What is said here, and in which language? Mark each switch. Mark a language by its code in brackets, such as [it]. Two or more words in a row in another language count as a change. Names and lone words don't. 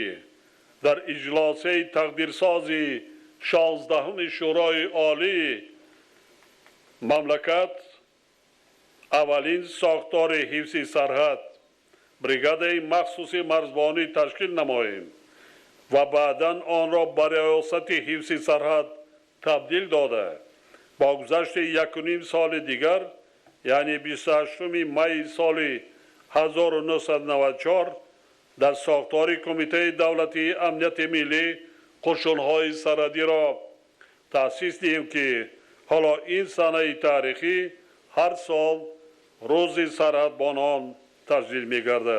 [tg] дар иҷлосаи тақдирсози 16 шӯрои олии мамлакат аввалин сохтори ҳифзи сарҳад бригадаи махсуси марзбонӣ ташкил намоем ва баъдан онро ба риёсати ҳифзи сарҳад табдил дода [fa] با گذشت 1.5 سال دیگر یعنی 28 می سال 1994 در ساختار کمیته دولتی امنیت ملی قشون‌های سرحدی را تأسیس دهیم که حالا این سنه تاریخی هر سال روز سرحدبانان تجلیل می‌گردد.